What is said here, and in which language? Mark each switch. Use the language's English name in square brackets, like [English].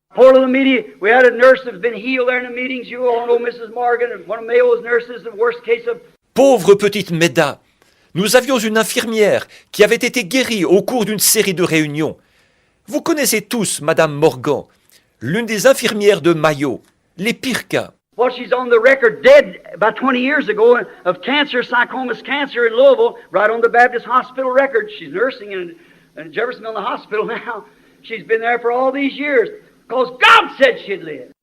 [English] Poor little meeting, we had a nurse that's been healed there in the meetings. You all know Mrs. Morgan, and one of Mayo's nurses, the worst case of... [French] Pauvre petite Meda, nous avions une infirmière qui avait été guérie au cours d'une série de réunions. Vous connaissez tous Madame Morgan, l'une des infirmières de Mayo, les pires cas. [English] Well, she's on the record dead about 20 years ago of cancer, sarcomas cancer in Louisville, right on the Baptist Hospital record. She's nursing in Jeffersonville in the hospital now. She's been there for all these years because God said she'd live.